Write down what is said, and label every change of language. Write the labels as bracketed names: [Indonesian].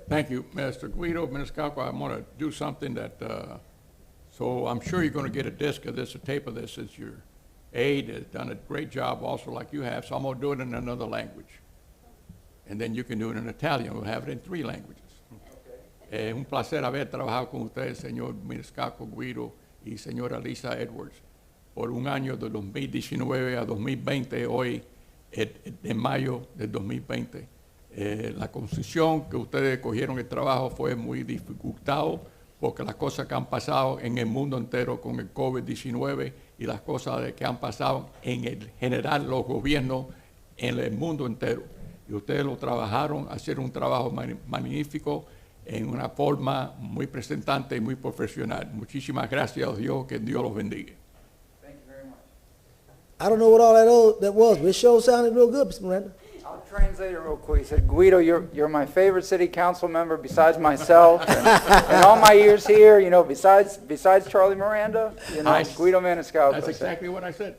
[English] Thank you, Mr. Guido, Mr. Scalco. I want to do something that, so I'm sure you're going to get a disc of this, a tape of this, since your aide has done a great job also like you have, so I'm going to do it in another language. And then you can do it in Italian. We'll have it in 3 languages. [Spanish] Es un placer haber trabajado con ustedes, señor Scalco Guido y señora Lisa Edwards, por un año de 2019 a 2020, hoy en mayo del 2020. La concesión que ustedes cogieron el trabajo fue muy dificultado porque las cosas que han pasado en el mundo entero con el COVID-19 y las cosas que han pasado en el general los gobiernos en el mundo entero. Y ustedes lo trabajaron, hacer un trabajo magnífico en una forma muy presentante y muy profesional. Muchísimas gracias a Dios, que Dios los bendiga. [English] Thank you very much. I don't know what all that was, but it sure sounded real good, Mr. Miranda. I'll translate it real quick. He said, Guido, you're my favorite city council member besides myself. And all my years here, you know, besides Charlie Miranda, you know, Guido Maniscalco. That's exactly what I said.